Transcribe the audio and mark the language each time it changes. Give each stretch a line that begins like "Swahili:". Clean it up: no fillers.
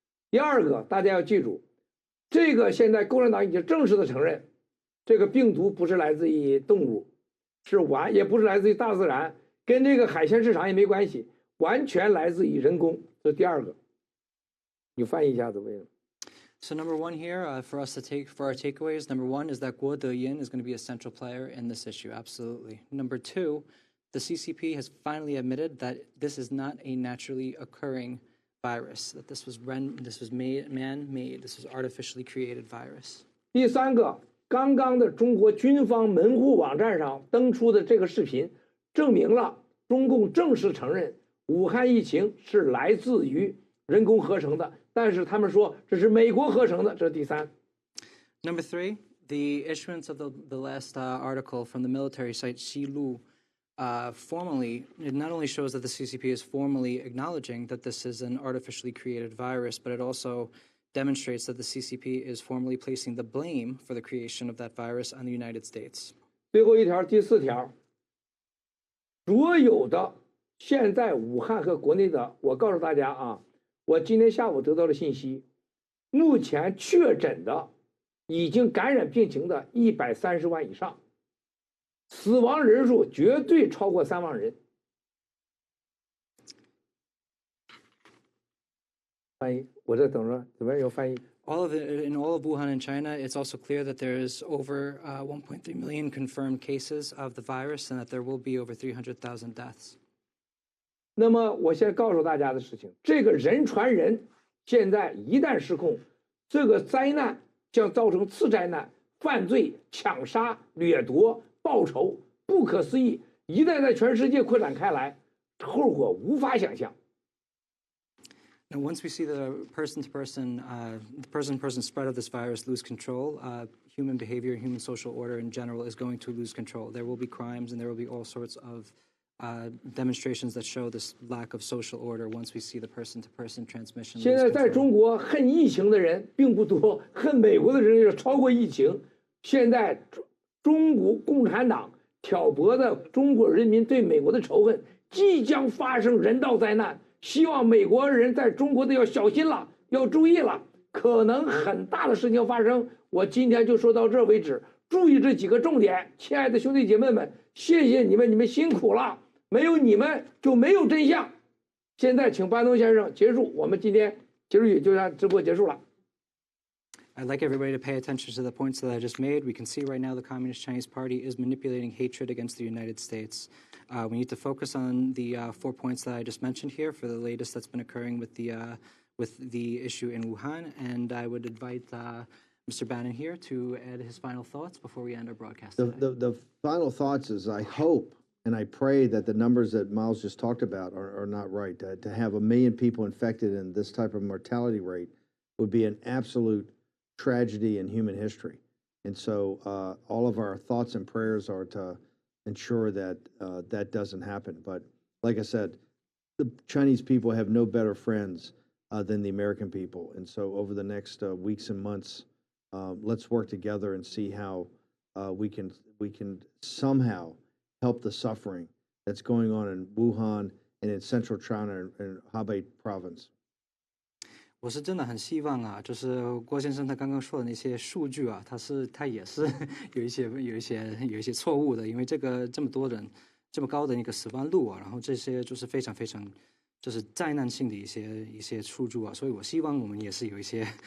Chinese: 第二个，大家要记住，这个现在共产党已经正式的承认，这个病毒不是来自于动物，也不是来自于大自然，跟这个海鲜市场也没关系，完全来自于人工。这是第二个，你翻译一下子为什么？
English: So number one here for us to take for our takeaways, number one is that Guo Deyin is going to be a central player in this issue. Absolutely. Number two, the CCP has finally admitted that this is not a naturally occurring virus, that this was man-made, this was artificially created virus.
Chinese: 第三个，刚刚的中国军方门户网站上登出的这个视频，证明了中共正式承认武汉疫情是来自于人工合成的。但是他们说这是美国合成的，这是第三。
English: Number three, the issuance of the last article from the military site Xilu formally, it not only shows that the CCP is formally acknowledging that this is an artificially created virus, but it also demonstrates that the CCP is formally placing the blame for the creation of that virus on the United States.
Chinese: 最后一条，第4条，所有的现在武汉和国内的，我告诉大家啊。我今天下午得到的信息，目前确诊的、已经感染病情的130万以上，死亡人数绝对超过3万人。翻译，我这等着，怎么样有翻译？
English: In all of Wuhan and China, it's also clear that there is over 1.3 million confirmed cases of the virus, and that there will be over 300,000 deaths.
Chinese: 那么，我现在告诉大家的事情，这个人传人，现在一旦失控，这个灾难将造成次灾难、犯罪、抢杀、掠夺、报仇，不可思议。一旦在全世界扩展开来，后果无法想象。
English: And once we see the person-to-person spread of this virus lose control, human behavior, human social order in general is going to lose control. There will be crimes, and there will be all sorts of demonstrations that show this lack of social order once we see the person-to-person transmission.
Chinese: 现在在中国恨疫情的人并不多，恨美国的人也超过疫情。现在中国共产党挑拨的中国人民对美国的仇恨，即将发生人道灾难。希望美国人在中国的要小心了，要注意了，可能很大的事情发生。我今天就说到这为止，注意这几个重点。亲爱的兄弟姐妹们，谢谢你们，你们辛苦了。没有你们就没有真相。现在请班东先生结束，我们今天结束语就让直播结束了。
English: I'd like everybody to pay attention to the points that I just made. We can see right now the Communist Chinese Party is manipulating hatred against the United States. We need to focus on the 4 points that I just mentioned here for the latest that's been occurring with the issue in Wuhan. And I would invite Mr. Bannon here to add his final thoughts before we end our broadcast. The final thoughts is I hope And I pray that the numbers that Miles just talked about are not right. To have 1 million people infected and this type of mortality rate would be an absolute tragedy in human history. And so all of our thoughts and prayers are to ensure that that doesn't happen. But like I said, the Chinese people have no better friends than the American people. And so over the next weeks and months, let's work together and see how we can somehow help the suffering that's going on in Wuhan and in central China and Hebei province.
Chinese: 我是真的很希望啊，就是郭先生他刚刚说的那些数据啊，他也是有一些错误的，因为这么多人这么高的一个死亡率啊，然后这些就是非常就是灾难性的一些数据啊，所以我希望我们也是有一些